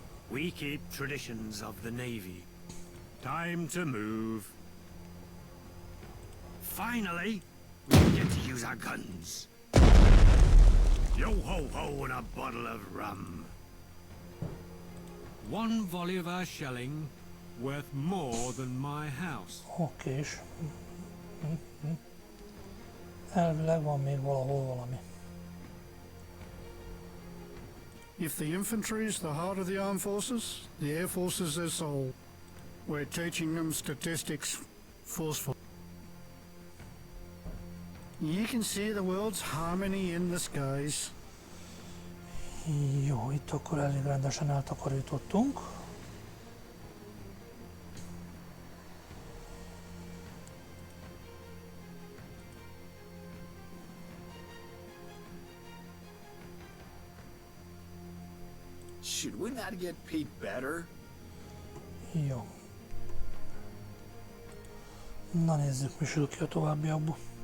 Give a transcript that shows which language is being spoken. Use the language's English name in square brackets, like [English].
[English] We keep traditions of the Navy. Time to move. Finally, we use our guns. Yo ho ho and a bottle of rum. One volley of our shelling worth more than my house. [Hungarian] Okés. Elvileg van még valahol valami. [English] If the infantry is the heart of the armed forces, the air force is their soul. We're teaching them statistics forceful. You can see the world's harmony in the skies. [Hungarian] Jó, itt akkor elég rendesen eltakarítottunk. [English] Should we not get paid better? [Hungarian] Jó. Na nézzük, mi sül ki a továbbiakból.